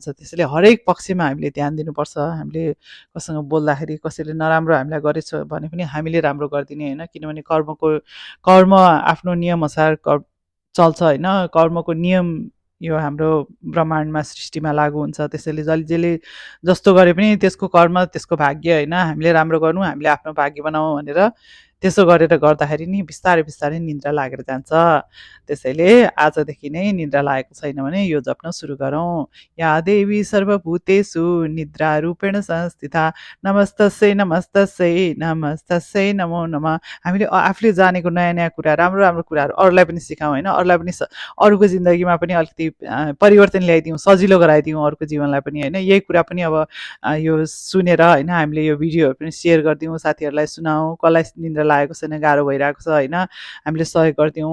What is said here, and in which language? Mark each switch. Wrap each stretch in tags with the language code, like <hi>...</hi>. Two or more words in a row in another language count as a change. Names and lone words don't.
<ne>त्यसैले हरेक पक्षमा हामीले ध्यान दिनुपर्छ। हामीले कसँग बोल्दाखेरि कसैले नराम्रो हामीलाई गरेछ भने पनि हामीले राम्रो गरिदिने होइन, किनभने कर्म आफ्नो नियमअनुसार चल्छ होइन, कर्मको नियम यो हाम्रो ब्रह्माण्डमा सृष्टिमा लागु हुन्छ। त्यसैले जसले जस्तो गरे पनि त्यसको कर्म त्यसको भाग्य होइन, हामीले राम्रो गर्नु, हामीले आफ्नो भाग्य बनाऊ भनेर त्यसो गरेर गर्दाखेरि नि बिस्तारै बिस्तारै निद्रा लागेर जान्छ। त्यसैले आजदेखि नै निद्रा लागेको छैन भने यो जप्न सुरु गरौँ।</ne> <sa>या देवी सर्वभूतेषु निद्रा रूपेण संस्थिता नमस्तस्यै नमस्तस्यै नमस्तस्यै नमो नमः।</sa> <ne>हामीले आफूले जानेको नयाँ नयाँ कुरा, राम्रो राम्रो कुराहरू अरूलाई पनि सिकाउँ होइन, अरूलाई पनि अरूको जिन्दगीमा पनि अलिकति परिवर्तन ल्याइदिउँ, सजिलो गराइदिउँ अरूको जीवनलाई पनि होइन। यही कुरा पनि अब यो सुनेर होइन हामीले यो भिडियोहरू पनि सेयर गरिदिउँ, साथीहरूलाई सुनाऊँ, कसलाई निद्रा लागेको छैन, गाह्रो भइरहेको छ होइन, हामीले सहयोग गरिदिउँ।</ne>